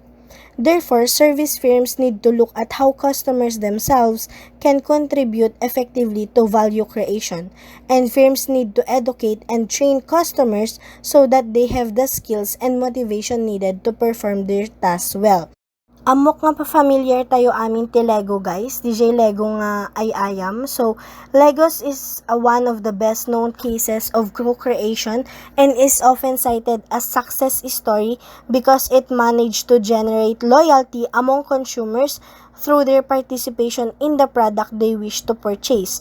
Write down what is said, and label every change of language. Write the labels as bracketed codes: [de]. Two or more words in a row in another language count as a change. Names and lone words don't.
[en] Therefore, service firms need to look at how customers themselves can contribute effectively to value creation, and firms need to educate and train customers so that they have the skills and motivation needed to perform their tasks well. [ilo] Amok nga pa familiar tayo amin ti Lego guys, DJ Lego nga ayam. [en] So, Legos is one of the best known cases of co-creation and is often cited as success story because it managed to generate loyalty among consumers through their participation in the product they wish to purchase.